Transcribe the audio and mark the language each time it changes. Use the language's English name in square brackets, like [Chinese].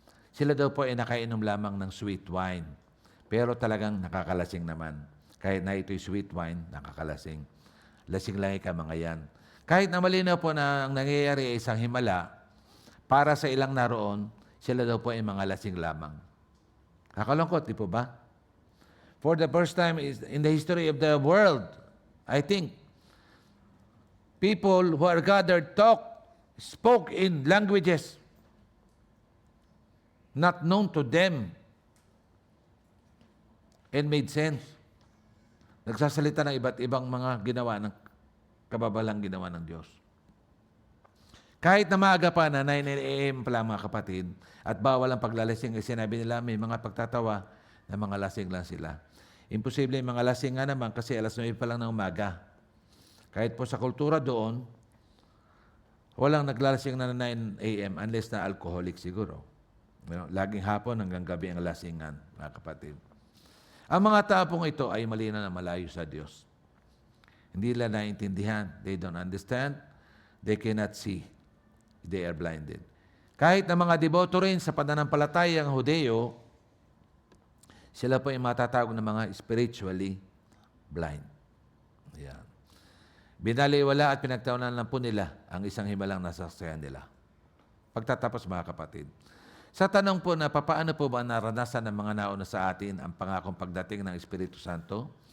[Filipino] Sila daw po ay nakainom lamang ng sweet wine. Pero talagang nakakalasing naman. Kahit na ito'y sweet wine, nakakalasing. Lasing lang ka mga yan. Kahit na malinaw po na ang nangyayari ay isang himala, para sa ilang naroon, sila daw po ay mga lasing lamang. Kakalungkot, di po ba? [English] For the first time in the history of the world, I think, people who are gathered spoke in languages not known to them and made sense. [Filipino] Nagsasalita ng iba't ibang mga ginawa ng kababalang ginawa ng Diyos. Kahit na maaga pa na 9 a.m. pala mga kapatid, at bawal ang paglalasing, sinabi nila may mga pagtatawa na mga lasing lang sila. Imposible yung mga lasing nga naman kasi alas 9 pa lang ng umaga. Kahit po sa kultura doon, walang naglalasing na 9 a.m. unless na alcoholic siguro. Laging hapon hanggang gabi ang lasingan, mga kapatid. Ang mga tapong ito ay malinaw na malayo sa Diyos. [English] Hindi nila naintindihan. They don't understand. They cannot see. They are blinded. [Filipino] Kahit na mga deboto rin sa pananampalatayang Hudeo, sila po ay matatawag ng mga spiritually blind. Ayan. Binaliwala at pinagtawanan lang po nila ang isang himalang nasasayan nila. Pagtatapos mga kapatid, sa tanong po na papaano po ba naranasan ng mga nauna sa atin ang pangakong pagdating ng Espiritu Santo?